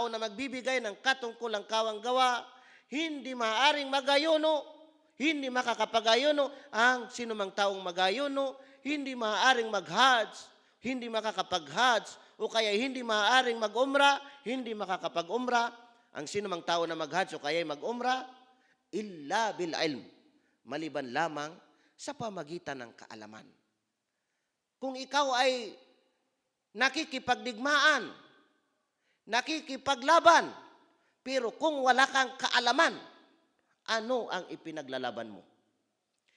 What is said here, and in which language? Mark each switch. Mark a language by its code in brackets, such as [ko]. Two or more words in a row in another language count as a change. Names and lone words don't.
[tl] na magbibigay ng katungkulang kawanggawa, hindi maaaring magayuno, hindi makakapagayuno ang sinumang taong magayuno, hindi maaaring mag-hajj, hindi makakapag-hajj, o kaya hindi maaaring mag-umra, hindi makakapag-umra ang sinumang tao na mag-hajj o kaya mag-umra, [ar] إلا بالعلم, [tl] maliban lamang sa pamagitan ng kaalaman. Kung ikaw ay nakikipagdigmaan, nakikipaglaban, pero kung wala kang kaalaman, ano ang ipinaglalaban mo?